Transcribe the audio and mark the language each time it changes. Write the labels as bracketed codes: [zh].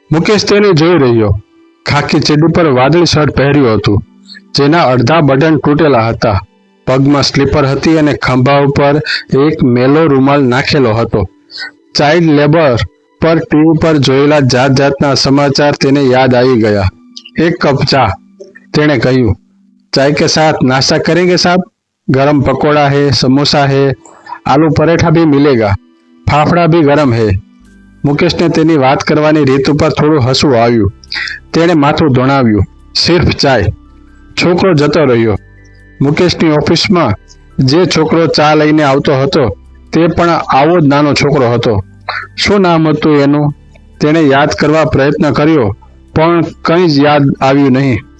[gu] મુકેશ તેને જોઈ રહ્યો. ખાકી ચડ્ડી પર વાદળી શર્ટ પહેર્યું હતું, જેના અડધા બટન તૂટેલા હતા. પગમાં સ્લીપર હતી અને ખંભા ઉપર એક મેલો રૂમાલ નાખેલો હતો. ચાઇલ્ડ લેબર પર ટીવી પર જોયેલા જાતના સમાચાર તેને યાદ આવી ગયા. 1 કપ ચા, તેણે કહ્યું. [hi] ચાय के साथ नाश्ता करेंगे साहब? गरम पकौड़ा है, समोसा है, आलू पराठा भी मिलेगा, फाफड़ा भी गरम है. [gu] મુકેશને તેની વાત કરવાની રીત ઉપર થોડું હસવું આવ્યું. તેણે માથું ધોણાવ્યું. [hi] સિર્ફ ચાય. [gu] છોકરો જતો રહ્યો. મુકેશની ઓફિસમાં જે છોકરો ચા લઈને આવતો હતો તે પણ આવો જ નાનો છોકરો હતો. શું નામ હતું એનું? તેણે યાદ કરવા પ્રયત્ન કર્યો, પણ કંઈ જ યાદ આવ્યું નહીં.